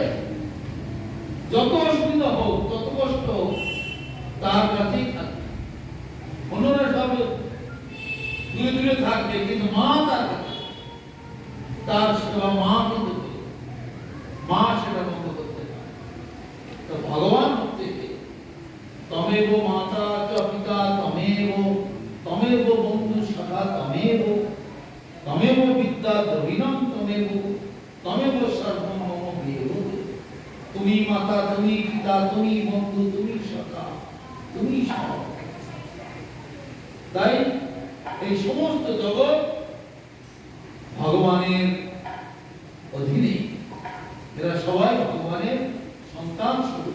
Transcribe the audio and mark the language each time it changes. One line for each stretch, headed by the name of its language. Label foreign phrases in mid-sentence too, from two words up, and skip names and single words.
Bangla: যত অসুবিধা হোক, তত কষ্ট হোক, তার কাছেই থাকবে। অন্যরা সব দূরে দূরে থাকবে, কিন্তু মা তার কাছে, তার সেবা মা কিন্তু মা সেটা বন্ধ করতে পারে। তো ভগবান হচ্ছে
Sanskrit: তমেব মাতা চ পিতা তমেব বন্ধু সখা তমেব বিদ্যা দ্রবিণম তমেব সর্বম মম প্রিয়।
Bangla: তুমি মাতা, তুমি পিতা, তুমি বন্ধু, তুমি সখা, তুমি সব। তাই এই সমস্ত জগৎ ভগবানের অধীনে, এরা সবাই ভগবানের সন্তান স্বরূপ।